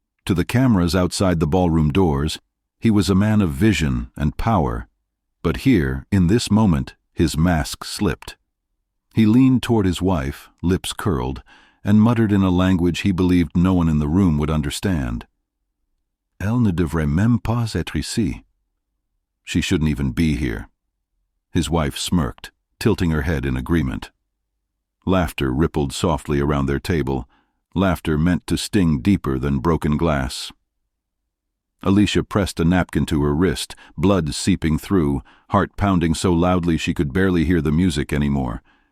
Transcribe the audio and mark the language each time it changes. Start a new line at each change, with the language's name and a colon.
English: To the cameras outside the ballroom doors, he was a man of vision and power. But here, in this moment, his mask slipped. He leaned toward his wife, lips curled, and muttered in a language he believed no one in the room would understand.
French: Elle ne devrait même pas être ici.
English: She shouldn't even be here. His wife smirked, tilting her head in agreement. Laughter rippled softly around their table, laughter meant to sting deeper than broken glass. Alicia pressed a napkin to her wrist, blood seeping through, heart pounding so loudly she could barely hear the music anymore.